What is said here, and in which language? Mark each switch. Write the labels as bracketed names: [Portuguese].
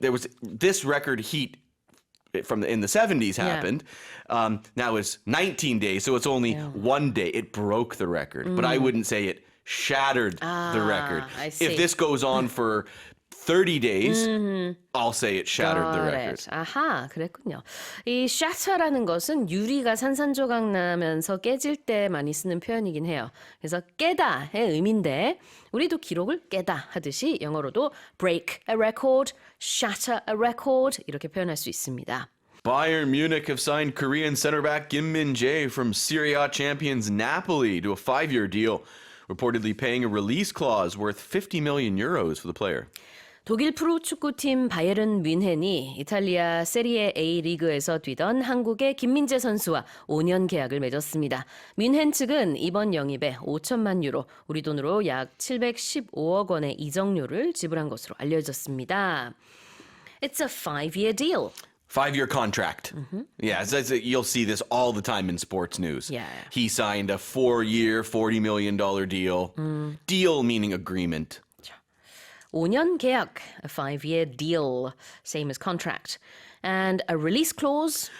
[English] There was this record heat in the 70s happened. Now it's 19 days, so it's only one day. It broke the record, but I wouldn't say it shattered the record. I see. If this goes on for 30 days, I'll say it shattered the record. [Korean] 아하, 그랬군요. 이 shatter라는 것은 유리가 산산조각 나면서 깨질 때 많이 쓰는 표현이긴 해요. 그래서 깨다의 의미인데 우리도 기록을 깨다 하듯이 영어로도 break a record, shatter a record 이렇게 표현할 수 있습니다. [English] Bayern Munich have signed Korean center back Kim Min-jae from Serie A champions Napoli to a 5-year deal, reportedly paying a release clause worth 50 million euros for the player. [Korean] 독일 프로축구팀 바이에른 뮌헨이 이탈리아 세리에 A 리그에서 뛰던 한국의 김민재 선수와 5년 계약을 맺었습니다. 뮌헨 측은 이번 영입에 5천만 유로, 우리 돈으로 약 715억 원의 이적료를 지불한 것으로 알려졌습니다. [English] It's a 5-year deal. 5-year contract. Yeah, you'll see this all the time in sports news. Yeah. He signed a 4-year, $40 million deal. Deal meaning agreement. 5년 계약, a 5-year deal, same as contract. And a release clause.